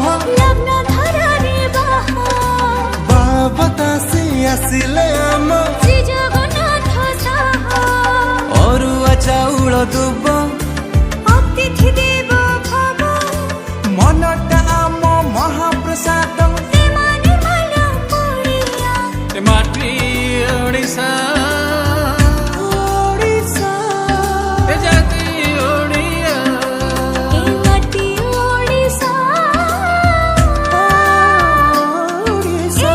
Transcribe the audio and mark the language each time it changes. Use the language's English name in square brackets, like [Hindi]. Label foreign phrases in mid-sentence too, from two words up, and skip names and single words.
[Odia] ଲଗ୍ନ ଧରା ରେ ବାହା, ବାବତା ସେ ଆସିଲେ ଆମ ଶ୍ରୀ ଜଗନ୍ନାଥ ସାହା, ଅରୁଆ ଚାଉଳ ଦୁବ, [Sanskrit] अतिथि देव भव, [Odia] ମନଟା ଆମ ମହାପ୍ରସାଦ, ସେମାନେ ମାଲା ପଡ଼ିଆ, ଏ ମାଟି ଓଡ଼ିଶା, ओडिशा ଏ ଜାତି ଓଡ଼ିଆ, ଏ ମାଟି ଓଡ଼ିଶା, ओडिशा